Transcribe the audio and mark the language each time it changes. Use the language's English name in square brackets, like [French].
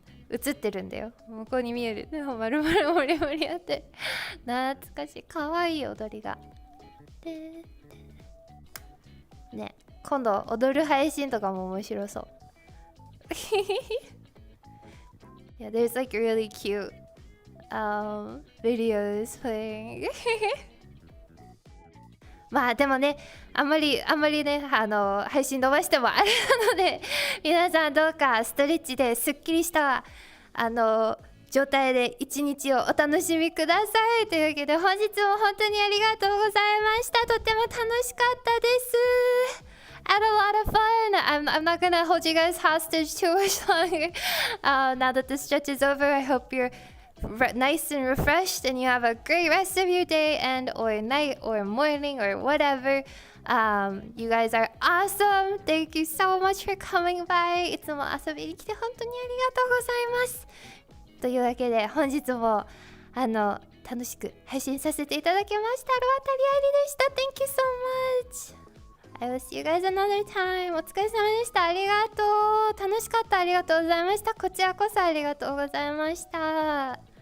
[Japanese] 映ってるんだよ、向こうに見える。でも丸々モリモリやって懐かしい、かわいい踊りがね。今度踊る配信とかも面白そう。 [English] Yeah, there's like really cute videos playing. [Japanese] まあでもね、あんまりね、配信伸ばしてもあれなので、皆さんどうかストレッチですっきりした状態で一日をお楽しみください。というわけで本日も本当にありがとうございました。とっても楽しかったです。 [English] I had a lot of fun. I'm not gonna hold you guys hostage too much longer. Now that the stretch is over, I hope you're nice and refreshed, and you have a great rest of your day and or night or morning or whatever. You guys are awesome. Thank you so much for coming by. [Japanese] いつも遊びに来て本当にありがとうございます。というわけで本日も楽しく配信させていただきました。鷺渡あいりでした。 [English] Thank you so much. I will see you guys another time. [Japanese] お疲れ様でした。ありがとう。楽しかった。ありがとうございました。こちらこそありがとうございました。